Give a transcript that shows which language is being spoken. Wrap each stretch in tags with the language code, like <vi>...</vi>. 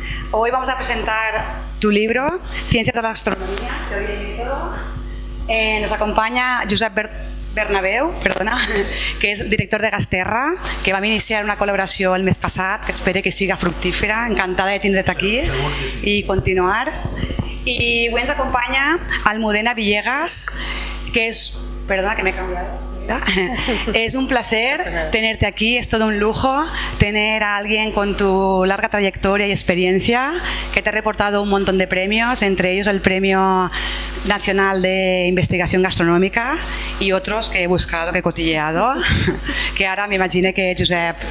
<es>Hoy vamos a presentar tu libro, Ciencias de la Gastronomía, Teoría y Método.</es> <ca>Nos acompaña Josep Bernabeu, que és el director de Gasterra, que vam iniciar una col·laboració el mes passat, que espero que siga fructífera, encantada de tindre't aquí i continuar. I avui ens acompanya Almudena Villegas, que és... Perdona, que m'he canviat.</ca> <es>Es un placer tenerte aquí, es todo un lujo tener a alguien con tu larga trayectoria y experiencia que te ha reportado un montón de premios, entre ellos el Premio Nacional de Investigación Gastronómica y otros que he buscado, que he cotilleado, que ahora me imagino que Josep...</es>